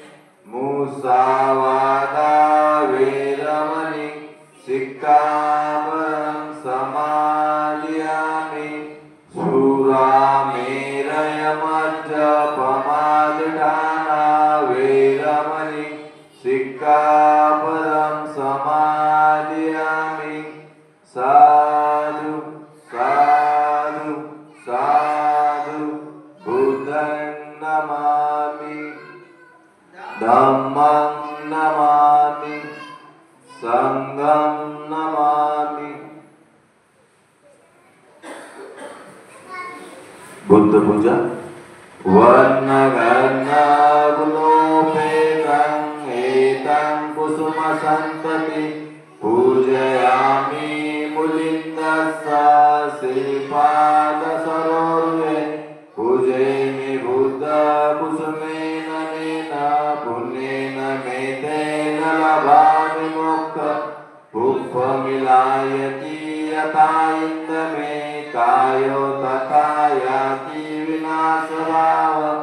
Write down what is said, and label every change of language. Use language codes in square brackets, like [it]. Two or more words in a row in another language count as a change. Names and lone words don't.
[pi] मुसावादा वेरमणि सिक्खापदं समादयामि सुरामेरयमज्जपमादधाना वेरमणि सिक्खापदं समादयामि साधु साधु साधु बुद्धं नमामि धम्मं नमामि संघं नमामि। बुद्ध पूजा वर्णगर्णगुणोपेतं एतं कुसुमसन्तति पूजयामि मुलिन्दस्सा श्रीपादसरोरुहे पूजयामि बुद्ध कुसुमेन नेन पुण्येन मेतेन लभामि मोक्षं पुष्पमिलायति यथा इन्दमे कायो तथा याति विनाशभाव